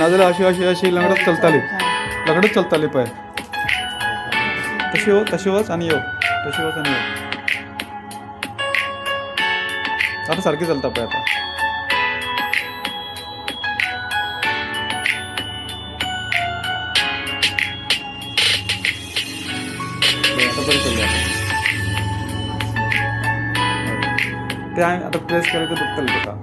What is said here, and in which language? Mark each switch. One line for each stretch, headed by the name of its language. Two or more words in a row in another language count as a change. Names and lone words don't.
Konkani: नाजाल्यार अशी लंगडत चलताली पय. तशी वच आणि यो. आता सारखी चलता पय आता. आता बरी चलली आता. ते आता प्रेस केलं की दुखतले तुका.